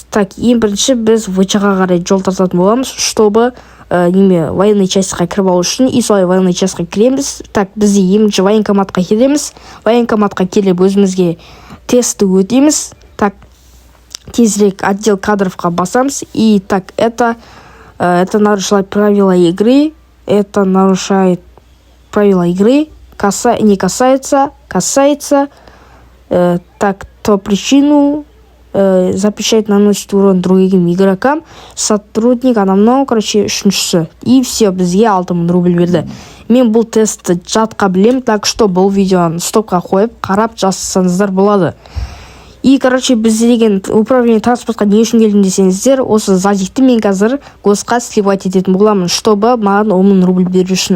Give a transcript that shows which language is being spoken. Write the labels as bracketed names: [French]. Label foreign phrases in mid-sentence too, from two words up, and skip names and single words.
[Kazakh] Так, ең бірінші біз ВЧ-ға қарай жол тартатын боламыз, [Russian] чтобы военный частьқа [Kazakh] кіріп алу үшін. И солай [Russian] военный частьқа [Kazakh] кіреміз. Так, бізде ең бірінші военкоматқа келеміз. Военкоматқа келіп өзімізге тестті өтеміз. Так, тезірек [Russian] отдел кадровқа [Kazakh] басамыз. [Russian] И так, это нарушает правила игры. Это нарушает правила игры. Не касается. Так, то причину запрещает наносить урон другим игрокам. [Kazakh] Сотрудник анамнау, үшіншісі. [Russian] И все, [Kazakh] бізге 6 000 рубль берді. Мен бұл тестті жатқа білем, [Russian] так что [Kazakh] бұл видеоны стопқа қойып, қарап жасасаңыздар болады. И, біз деген [Russian] управление транспортқа [Kazakh] не үшін келдім десеңіздер, осы задикті мен қазір госқа сливать ететін боламын, чтобы маған 10 000 рубль беру үшін.